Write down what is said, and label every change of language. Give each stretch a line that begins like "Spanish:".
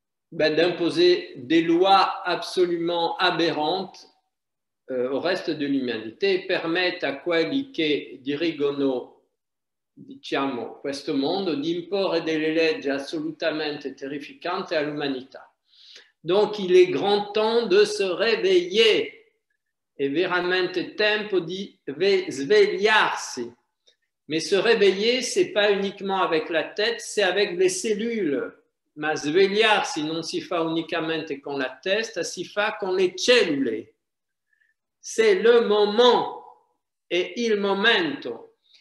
French: d'imposer des lois absolument aberrantes au reste de l'umanità
Italian: e permettent a quelli che dirigono, diciamo, questo mondo di imporre delle leggi assolutamente terrificanti all'umanità.
French: Donc il est grand temps de se réveiller,
Italian: è veramente tempo di svegliarsi.
French: Mais se réveiller, c'est pas uniquement avec la tête, c'est avec les cellules.
Italian: Ma svegliarsi non si fa unicamente con la testa, si fa con le cellule.
French: C'est le moment et
Italian: il momento.